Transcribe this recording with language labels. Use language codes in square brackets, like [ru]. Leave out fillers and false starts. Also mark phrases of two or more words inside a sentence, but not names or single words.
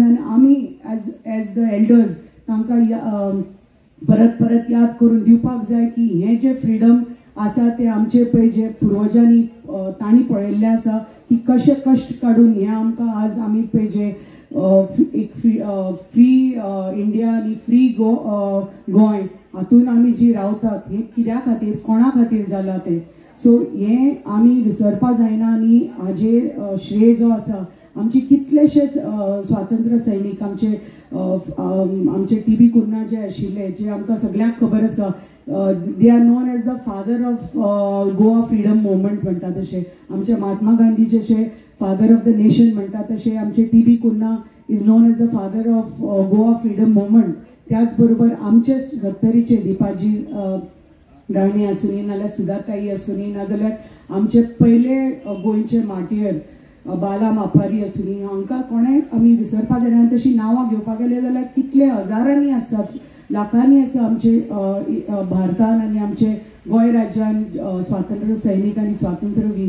[kok] आनी आमी [en] as the elders [kok] तांकां परत याद करून दिवपाक जाय की हें जें फ्रिडम आसा ते आमचे पळय जे पुर्वजांनी तांणी पळयल्लें आसा की कशे कश्ट काडून हें आमकां आज आमी पळय जे एक [en] free India [kok] आनी फ्री गोंय हातून आमी जी रावतात हे कित्या खातीर, कोणा खातीर जालां तें. सो हें आमी विसरपाक जायना. आनी हाजे श्रेय जो आसा आमचे कितलेशे स्वातंत्र्य सैनीक, आमचे टी.बी. कुन्हा जे आशिल्ले, जे आमकां सगळ्यांक खबर आसा, [en] they are known as the father of Goa freedom movement [kok] म्हणटा तशें. आमचे महात्मा गांधी जशे [en] father of the nation [kok] म्हणटा तशें आमचे टी.बी. [en] Cunha is known as the father of Goa freedom movement. [kok] त्याच बरोबर आमचे सत्तरीचे दिपाजी राणे आसूनी, नाजाल्यार सुधाताई आसूनी, नाजाल्यार आमचे पयले गोंयचे मार्टियर बाला मापारी आसूनी, हांकां कोणें आमी विसरपाक जायना. तशी नांवां घेवपाक गेले जाल्यार कितले हजारांनी आसात, लाखांनी आसा आमचे भारतान आनी आमचे गोंय राज्यान स्वातंत्र्य सैनीक आनी स्वातंत्र्य वीर.